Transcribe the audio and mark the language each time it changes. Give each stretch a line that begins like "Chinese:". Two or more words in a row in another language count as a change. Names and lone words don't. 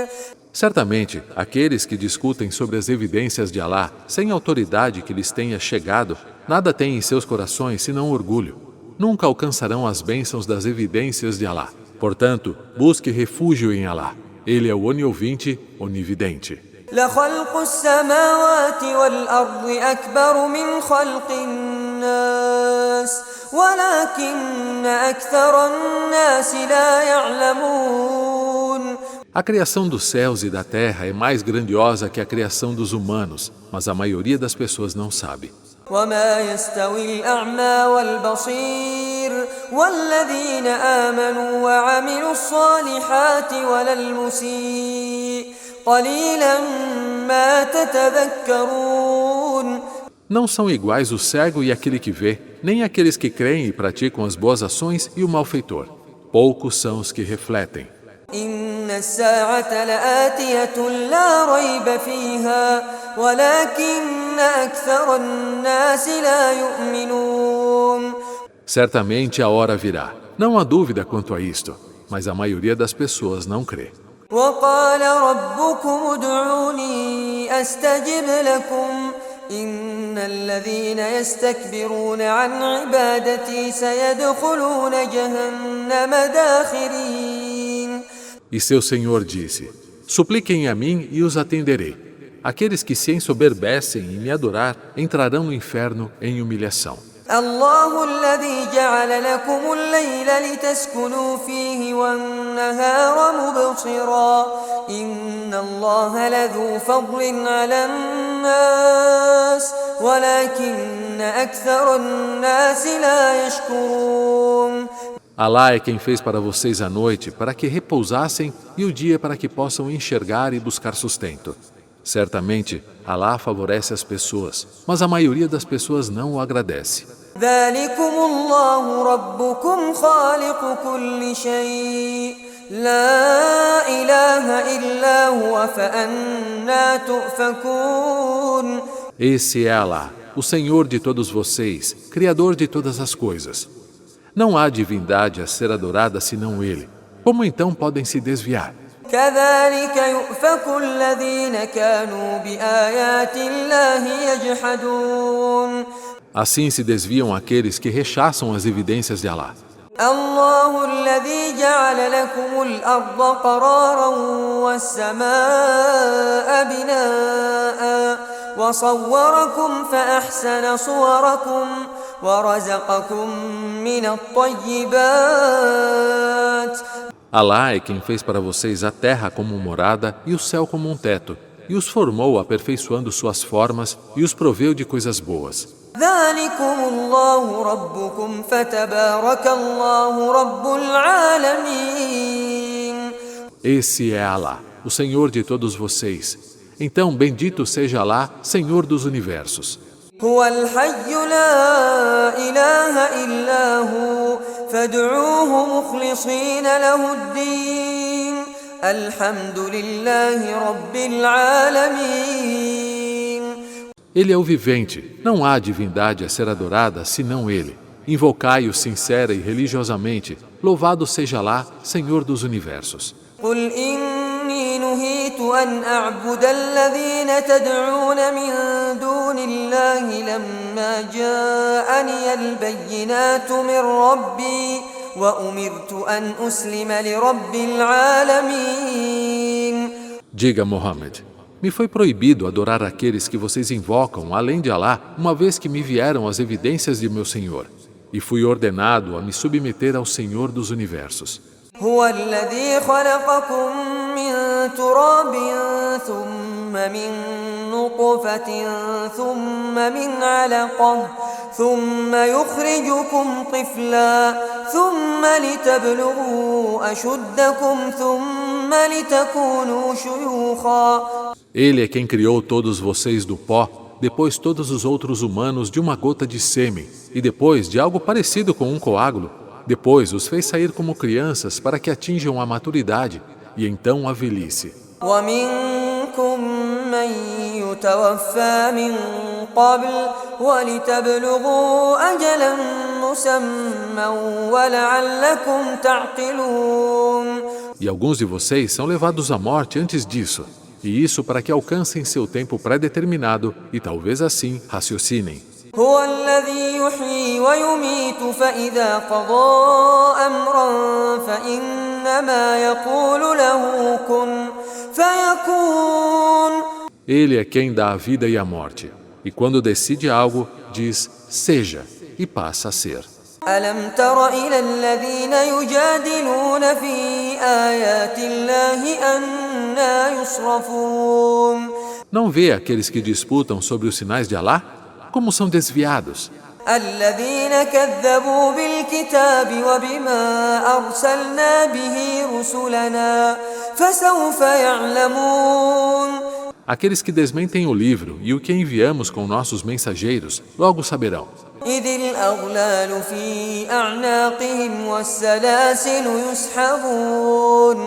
Portuguese: Certamente, aqueles que discutem sobre as evidências de Alá, sem autoridade que lhes tenha chegado, nada têm em seus corações senão orgulho. Nunca alcançarão as bênçãos das evidências de Alá. Portanto, busque refúgio em Alá. Ele é o oniovinte, onividente.
Arabic: لخلق السماوات والأرض أكبر من خلق الناس ولكن أكثر الناس لا يعلمون.
Portuguese: A criação dos céus e da terra é mais grandiosa que a criação dos humanos, mas a maioria das pessoas não sabe.
Arabic: وما يستوي الأعمى والبصير والذين آمنوا وعملوا الصالحات ولا المسيء قليلا ما تتذكرون.
Portuguese: Não são iguais o cego e aquele que vê, nem aqueles que creem e praticam as boas ações e o malfeitor. Poucos são os que refletem.
Arabic: إن الساعة لآتية لا ريب فيها ولكن أكثر الناس لا يؤمنون.
Portuguese: Certamente a hora virá. Não há dúvida quanto a isto, mas a maioria das pessoas não crê.
Arabic: وقال ربكم ادعوني أستجب لكم إن الذين يستكبرون عن عبادتي سيدخلون جهنم داخرين.
Portuguese: E seu Senhor disse: supliquem a mim e os atenderei. Aqueles que se ensoberbecem em me adorar entrarão no inferno em humilhação.
Arabic: الله الذي جعل لكم الليل لتسكنوا فيه والنهار مبصرا إن الله لذو فضل على الناس ولكن أكثر الناس لا يشكرون.
Portuguese: Alá é quem fez para vocês a noite para que repousassem e o dia para que possam enxergar e buscar sustento. Certamente, Alá favorece as pessoas, mas a maioria das pessoas não o agradece.
Arabic: ذلكم الله ربكم خالق كل شيء لا إله إلا هو فأنى تؤفكون.
Portuguese: Esse é Alá, o Senhor de todos vocês, Criador de todas as coisas. Não há divindade a ser adorada senão Ele. Como então podem se desviar?
Arabic: كذلك يؤفك الذين كانوا بآيات الله يجحدون.
Portuguese: Assim se desviam aqueles que rechaçam as evidências de Alá.
Arabic: الله الذي جعل لكم الأرض قرارا والسماء بناء وصوركم فأحسن صوركم ورزقكم من الطيبات.
Portuguese: Alá é quem fez para vocês a terra como morada e o céu como um teto, e os formou aperfeiçoando suas formas e os proveu de coisas boas.
Arabic: ذلكم الله ربكم فتبارك الله رب العالمين.
Portuguese: Esse é Alá, o Senhor de todos vocês. Então, bendito seja Alá, Senhor dos universos.
Arabic: هو الحي لا إله إلا هو فادعوه مخلصين له الدين الحمد لله رب العالمين.
Portuguese: Ele é o vivente, não há divindade a ser adorada senão Ele. Invocai-o sincera e religiosamente, louvado seja Alá, Senhor dos universos.
Arabic: قل إني نهيت أن أعبد الذين تدعون من دون الله لما جاءني البينات من ربي وأمرت أن أسلم لرب العالمين.
Portuguese: Diga, Muhammad, me foi proibido adorar aqueles que vocês invocam, além de Alá, uma vez que me vieram as evidências de meu Senhor, e fui ordenado a me submeter ao Senhor dos universos.
Arabic: هو الذي خلقكم من تراب ثم من نطفة ثم من علقة ثم يخرجكم طفلا ثم لتبلغوا أشدكم ثم لتكونوا شيوخا.
Portuguese: Ele é quem criou todos vocês do pó, depois todos os outros humanos de uma gota de sêmen, e depois de algo parecido com um coágulo. Depois os fez sair como crianças para que atinjam a maturidade e então a velhice.
Arabic: ومنكم من يتوفى من قبل ولتبلغوا أجلا مسمى ولعلكم تعقلون.
Portuguese: E alguns de vocês são levados à morte antes disso, e isso para que alcancem seu tempo pré-determinado e talvez assim raciocinem.
Arabic: هو الذي يحيي ويميت فإذا قضى أمرا فإنما يقول له كن فيكون.
Portuguese: Ele é quem dá a vida e a morte, e quando decide algo, diz seja, e passa a ser.
Arabic: ألم تر إلى الذين يجادلون في آيات الله أنى يصرفون.
Portuguese: Não vê aqueles que disputam sobre os sinais de Alá? Como são desviados.
Arabic: الذين كذبوا بالكتاب وبما أرسلنا به رسلنا فسوف يعلمون.
Portuguese: Aqueles que desmentem o livro e o que enviamos com nossos mensageiros, logo saberão.
Arabic: إذ الأغلال في أعناقهم والسلاسل يسحبون.